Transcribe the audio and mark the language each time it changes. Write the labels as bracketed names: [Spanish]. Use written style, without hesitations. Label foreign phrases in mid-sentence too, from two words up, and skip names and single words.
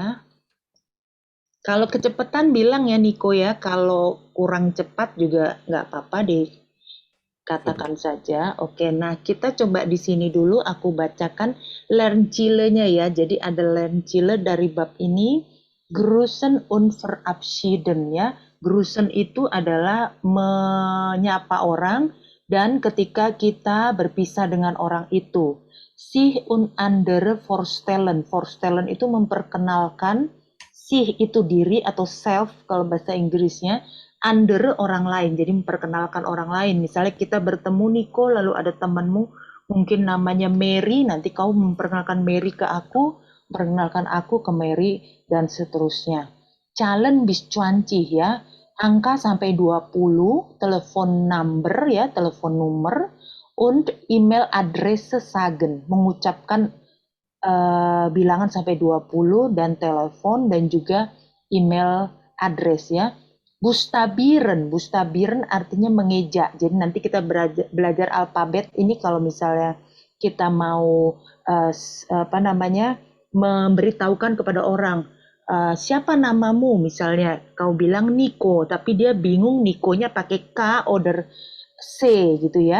[Indonesian] Kalau kecepatan bilang ya Niko ya, kalau kurang cepat juga nggak apa-apa deh. Katakan saja. Oke, nah kita coba di sini dulu aku bacakan Lernziele-nya ya. Jadi ada Lernziele dari bab ini. [German] Grüßen und verabschieden ya. [Indonesian] Grüßen itu adalah menyapa orang dan ketika kita berpisah dengan orang itu. [German] Sich und andere vorstellen. [Indonesian] Vorstellen itu memperkenalkan. Sich itu diri atau self kalau bahasa Inggrisnya. Andere orang lain, jadi memperkenalkan orang lain. Misalnya kita bertemu Niko, lalu ada temanmu, mungkin namanya Mary, nanti kau memperkenalkan Mary ke aku, memperkenalkan aku ke Mary, dan seterusnya. [German] Zahlen bis 20 [Indonesian] ya, angka sampai 20, telepon number ya, telepon nomor, [German] und email adresse sagen, [Indonesian] mengucapkan bilangan sampai 20 dan telepon dan juga [English] email address [Indonesian] ya. Bustabiren artinya mengeja. Jadi nanti kita belajar alfabet ini kalau misalnya kita mau memberitahukan kepada orang siapa namamu, misalnya kau bilang Niko, tapi dia bingung Nikonya pakai K oder C gitu ya.